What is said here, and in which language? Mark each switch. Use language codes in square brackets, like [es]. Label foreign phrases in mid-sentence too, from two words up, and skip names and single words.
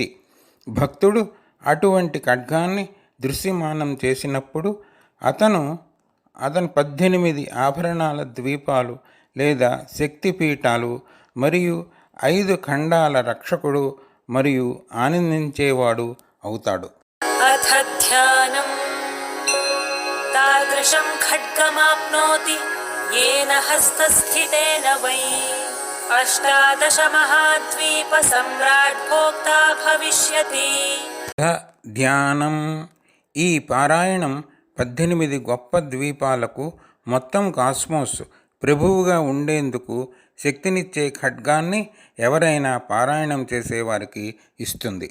[te] భక్తుడు అటువంటి ఖడ్గాన్ని దృశ్యమానం చేసినప్పుడు అతను 18 ఆభరణాల ద్వీపాలు లేదా శక్తిపీఠాలు మరియు 5 ఖండాల రక్షకుడు మరియు ఆనందించేవాడు అవుతాడు. [sa] अथ ध्यानं तादृशं खड्गमाप्नोति येन हस्तस्थितेन वै 18 महाद्वीप सम्राट् भोक्ता भविष्यति. [te] ధ్యానం. ఈ పారాయణం 18 గొప్ప ద్వీపాలకు, మొత్తం కాస్మోస్ ప్రభువుగా ఉండేందుకు శక్తినిచ్చే ఖడ్గాన్ని ఎవరైనా పారాయణం చేసేవారికి ఇస్తుంది.